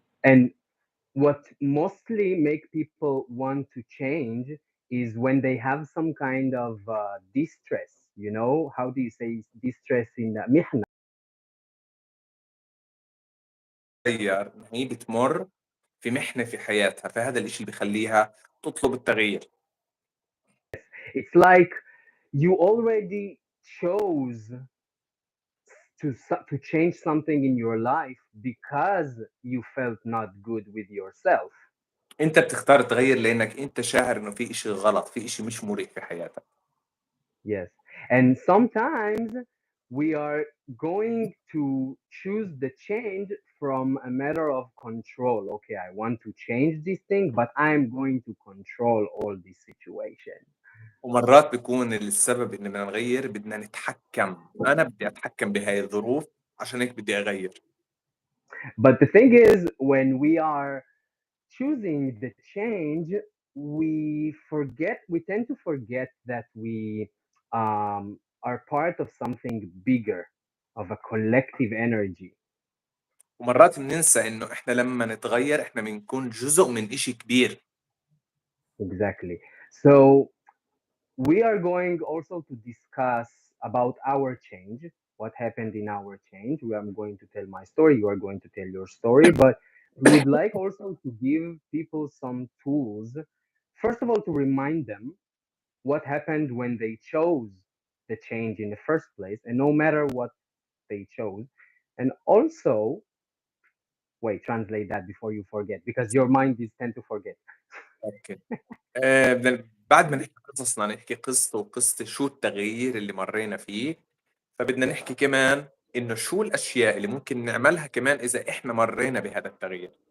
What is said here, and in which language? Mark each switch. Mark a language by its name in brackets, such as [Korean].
[English] And what mostly make people want to change is when they have some kind of distress. You know, how do you say distress in mihna? [Arabic] تغير إن هي بتمر في محنة في حياتها، فهذا الإشي اللي بيخليها تطلب التغيير. [English] It's like you already chose to change something in your life because you felt not good with yourself. [Arabic] أنت بتختار تغير لأنك أنت شاعر إنه في إشي غلط، في إشي مش مريح في حياتك. [English] Yes. And sometimes we are going to choose the change from a matter of control. Okay, I want to change this thing, but I'm going to control all this situation. [Arabic] ومرات بيكون السبب إن بدنا نغير، بدنا نتحكم، أنا بدي أتحكم بهاي الظروف عشان هيك بدي أغير. [English] But the thing is, when we are choosing the change, we tend to forget that we are part of something bigger, of a collective energy. [Arabic] ومرات بننسى إنه إحنا لما نتغير إحنا بنكون جزء من إشي كبير. [English] Exactly. So we are going also to discuss about our change, what happened in our change. I'm going to tell my story, you are going to tell your story, but we would like also to give people some tools. First of all, to remind them what happened when they chose the change in the first place, and no matter what they chose. And also, wait, translate that before you forget, because your mind is tend to forget. Okay. [Arabic] بدنا بعد ما نحكي قصصنا نحكي قصته وقصتي شو التغيير اللي مرينا فيه، فبدنا نحكي كمان إنه شو الأشياء اللي ممكن نعملها كمان إذا إحنا مرينا بهذا التغيير.